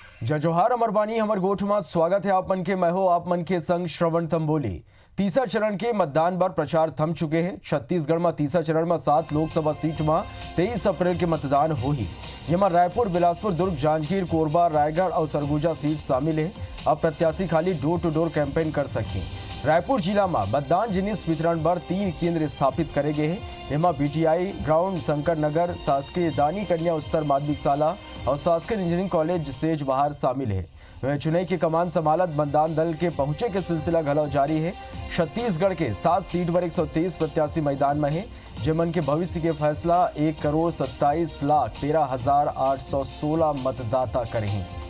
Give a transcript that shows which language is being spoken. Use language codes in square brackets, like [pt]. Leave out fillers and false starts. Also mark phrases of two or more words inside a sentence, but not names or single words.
[hne] जय जोहार अमर बानी हमर गोठ में स्वागत है आप मन के। मैं हो आप मन के संग श्रवण तंबोली। तीसरा चरण के मतदान पर प्रचार थम चुके हैं। छत्तीसगढ़ में तीसरा चरण में 7 लोकसभा सीट में 23 अप्रैल के मतदान होही। जेमा रायपुर, बिलासपुर, दुर्ग, जांजगीर, कोरबा, रायगढ़ और सरगुजा सीट शामिल है। अब प्रत्याशी खाली [en] door to door campaign [hne] कर सकें। रायपुर जिला में मतदान जिनिस वितरण पर 3 केंद्र स्थापित करे गए हैं। एमा बीटीआई ग्राउंड, शंकर नगर, शासकीय दानी कन्या उच्चतर माध्यमिक शाला और शासकीय इंजीनियरिंग कॉलेज सेज बहार शामिल है। चुनाव की कमान संभालत मतदान दल के पहुंचे के सिलसिला घलव जारी है। छत्तीसगढ़ के 7 सीट पर 123 प्रत्याशी मैदान में है, जेमन के भविष्य के फैसला 1,27,13,816 मतदाता करें।